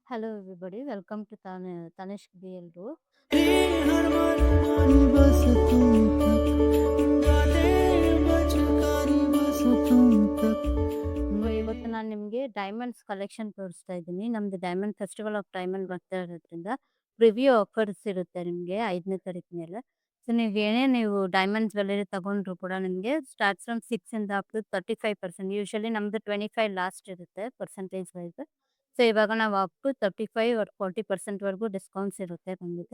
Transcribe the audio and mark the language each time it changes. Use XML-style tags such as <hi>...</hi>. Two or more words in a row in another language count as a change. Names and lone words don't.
<en>Hello everybody, welcome to Tanishq BLU.</en> <hi>हर मनमानी बस तुम तक बातें बचकानी बस तुम तक</hi> <kn>ಸೊ ಇವತ್ತು ನಾನು ನಿಮಗೆ</kn> <en>diamonds collection</en> <kn>ತೋರಿಸ್ತಾ ಇದ್ದೀನಿ. ನಮ್ದು</kn> <en>diamond festival of diamond</en> <kn>ಬರ್ತಾ ಇರೋದ್ರಿಂದ</kn> <en>preview offers</en> <kn>ಇರುತ್ತೆ ನಿಮಗೆ 5ನೇ ತಾರೀಕು ಮೇಲೆ. ಸೊ ನೀವು</kn> <en>diamond jewellery</en> <kn>ತಗೊಂಡ್ರು ಕೂಡ ನಿಮಗೆ</kn> <en>starts from 6</en> <kn>ಇಂದ</kn> <en>up to 35%.</en> <kn>ಯೂಶಲಿ ನಮ್ದು 25 ಲಾಸ್ಟ್ ಇರುತ್ತೆ</kn> <en>percentage wise.</en> <kn>ಸೊ ಇವಾಗ ನಾವು</kn> <en>up to 35 or 40%</en> <kn>ವರೆಗೂ ಡಿಸ್ಕೌಂಟ್ಸ್ ಇರುತ್ತೆ ಖಂಡಿತ.</kn>